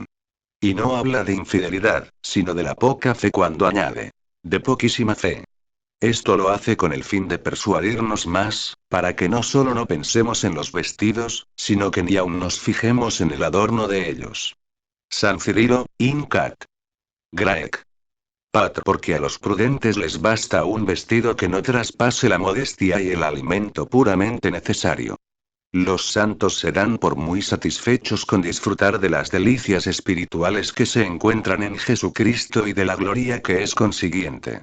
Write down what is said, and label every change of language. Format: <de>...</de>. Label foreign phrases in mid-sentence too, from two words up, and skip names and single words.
<es>Y no habla de infidelidad, sino de la poca fe cuando añade. De poquísima fe. Esto lo hace con el fin de persuadirnos más, para que no solo no pensemos en los vestidos, sino que ni aun nos fijemos en el adorno de ellos. San Cirilo,</es> <la>Incat. Graec. Patr.</la> <es>Porque a los prudentes les basta un vestido que no traspase la modestia y el alimento puramente necesario. Los santos se dan por muy satisfechos con disfrutar de las delicias espirituales que se encuentran en Jesucristo y de la gloria que es consiguiente.</es>